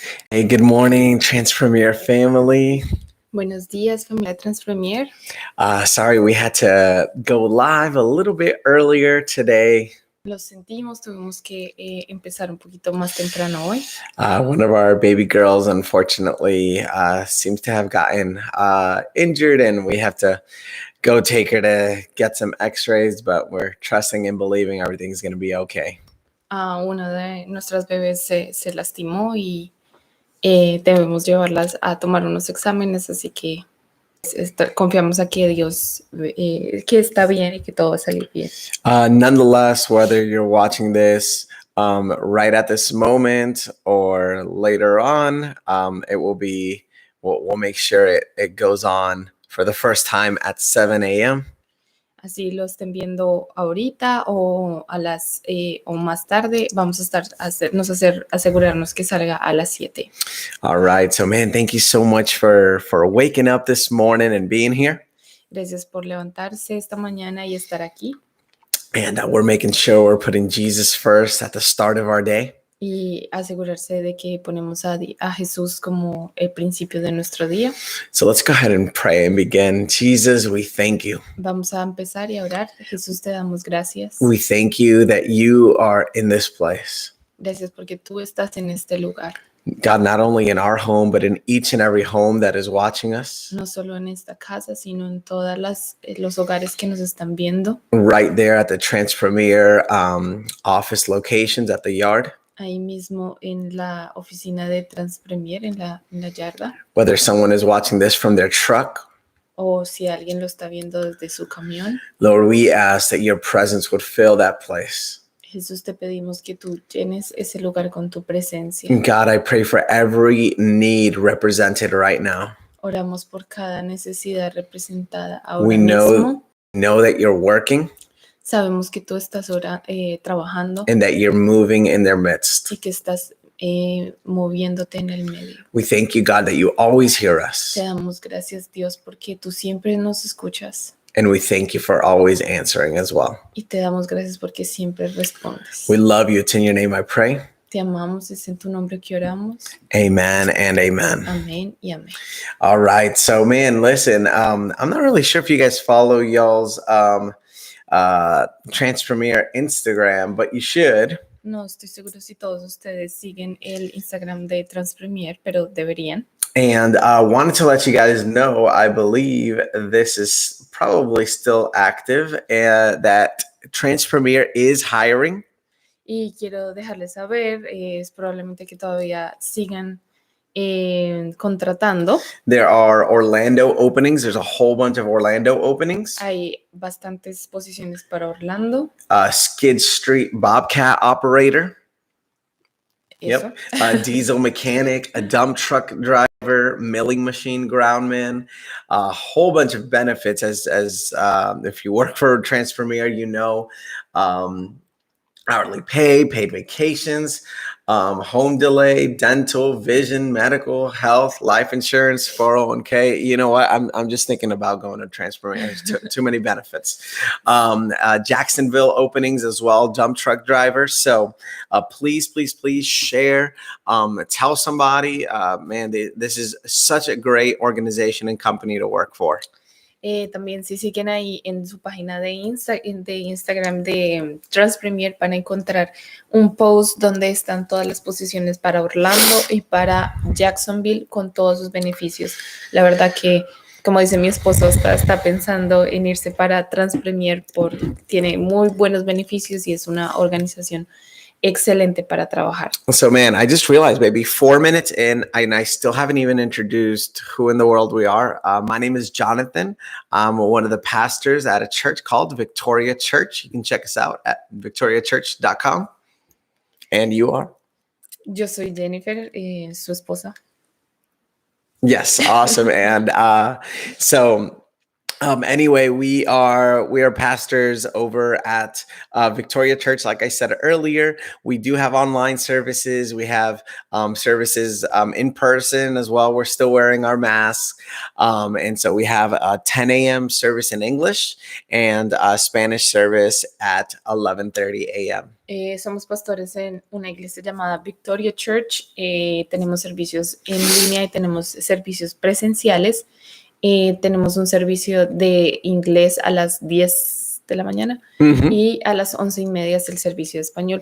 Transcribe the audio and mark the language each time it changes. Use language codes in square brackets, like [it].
[en] Hey, good morning, Transpremier family. [es] Buenos días, familia Transpremier. [en] Sorry, we had to go live a little bit earlier today. [es] Lo sentimos, tuvimos que empezar un poquito más temprano hoy. [en] One of our baby girls, unfortunately, seems to have gotten injured, and we have to go take her to get some x-rays, but we're trusting and believing everything's going to be okay. [es] Una de nuestras bebés se lastimó y debemos llevarlas a tomar unos exámenes, así que confiamos a que Dios que está bien y que todo va a salir bien. [en] Nonetheless, whether you're watching this right at this moment or later on, it will be, we'll make sure it goes on for the first time at 7 a.m. [es] Así lo estén viendo ahorita o a las o más tarde, vamos a estar asegurarnos que salga a las 7. [en] All right, so man, thank you so much for waking up this morning and being here. [es] Gracias por levantarse esta mañana y estar aquí. [en] And we're making sure we're putting Jesus first at the start of our day. [es] Y asegurarse de que ponemos a Jesús como el principio de nuestro día. [en] So let's go ahead and pray and begin. Jesus, we thank you. [es] Vamos a empezar y a orar. Jesús, te damos gracias. [en] We thank you that you are in this place. [es] Gracias porque tú estás en este lugar. [en] God, not only in our home, but in each and every home that is watching us. [es] No solo en esta casa, sino en todas los hogares que nos están viendo. [en] Right there at the Transpremier office locations at the yard. [es] Ahí mismo en la oficina de Transpremier, en la yarda. [en] Whether someone is watching this from their truck. [es] O si alguien lo está viendo desde su camión. [en] Lord, we ask that your presence would fill that place. [es] Jesús, te pedimos que tú llenes ese lugar con tu presencia. [en] God, I pray for every need represented right now. [es] Oramos por cada necesidad representada ahora [en] We [es] mismo. [en] know that you're working. [es] Sabemos que tú estás trabajando. [en] And that you're moving in their midst. [es] Y que estás moviéndote en el medio. [en] We thank you, God, that you always hear us. [es] Te damos gracias, Dios, porque tú siempre nos escuchas. [en] And we thank you for always answering as well. [es] Y te damos gracias porque siempre respondes. [en] We love you. It's in your name I pray. [es] Te amamos, es en tu nombre que oramos. [en] Amen and amen. [es] Amén y amén. [en] All right. So, man, listen, I'm not really sure if you guys follow y'all's Transpremier Instagram, but you should. [es] No estoy seguro si todos ustedes siguen el Instagram de Transpremier, pero deberían. [en] And I wanted to let you guys know, I believe this is probably still active, that Transpremier is hiring. [es] Y quiero dejarles saber, es probablemente que todavía sigan contratando. [en] There are Orlando openings. There's a whole bunch of Orlando openings. [es] Hay bastantes posiciones para Orlando. [en] Skid Street Bobcat operator. [es] Eso. [en] Yep. Diesel mechanic, a dump truck driver, milling machine groundman, a whole bunch of benefits as if you work for Transpremier, you know, hourly pay, paid vacations, home delay, dental, vision, medical, health, life insurance, 401k. You know what? I'm just thinking about going to Transpremier. There's too many benefits. Jacksonville openings as well, dump truck driver. So please share. Tell somebody. Man, this is such a great organization and company to work for. [es] También si siguen ahí en su página de Instagram de Transpremier van a encontrar un post donde están todas las posiciones para Orlando y para Jacksonville con todos sus beneficios. La verdad que, como dice mi esposo, está pensando en irse para Transpremier tiene muy buenos beneficios y es una organización excelente para trabajar. [en] So, man, I just realized maybe 4 minutes in, and I still haven't even introduced who in the world we are. My name is Jonathan. I'm one of the pastors at a church called Victoria Church. You can check us out at victoriachurch.com. And you are? [es] Yo soy Jennifer, su esposa. [en] Yes, awesome. And so Anyway, we are pastors over at Victoria Church. Like I said earlier, we do have online services. We have services in person as well. We're still wearing our masks, and so we have a 10 a.m. service in English and a Spanish service at 11:30 a.m. [es] Somos pastores en una iglesia llamada Victoria Church. Tenemos servicios en línea y tenemos servicios presenciales. Tenemos un servicio de inglés a las 10 de la mañana y a las 11:30 es el servicio de español.